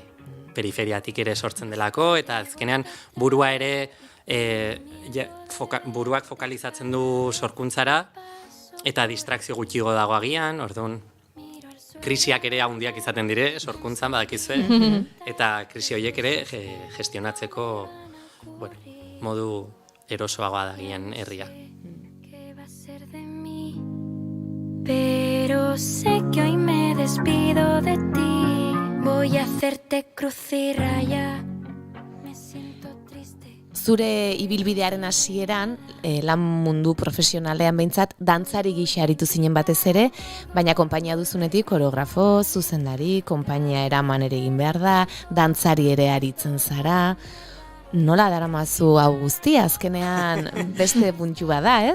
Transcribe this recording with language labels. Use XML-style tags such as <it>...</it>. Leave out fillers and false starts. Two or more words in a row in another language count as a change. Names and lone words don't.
<eu>Periferiatik ere sortzen delako, eta azkenean burua ere buruak fokalizatzen du sorkuntzara, eta distrakzio gutxigo dago agian, orduan, krisiak ere handiak izaten dire, sorkuntzan badakizue, eta krisi horiek ere gestionatzeko modu erosoagoa da agian herria.</eu> <es>Pero sé que hoy me despido de ti. Voy a hacerte cruz y raya. Me siento triste.</es> <eu>Zure ibilbidearen hasieran, lan mundu profesionalean behintzat, dantzari gisa aritu zinen batez ere, baina konpainia duzunetik koreografo, zuzendari, konpainia eraman ere egin behar da, dantzari ere aritzen zara. Nola daramazu hau guztia, azkenean beste puntu bada, ez?</eu>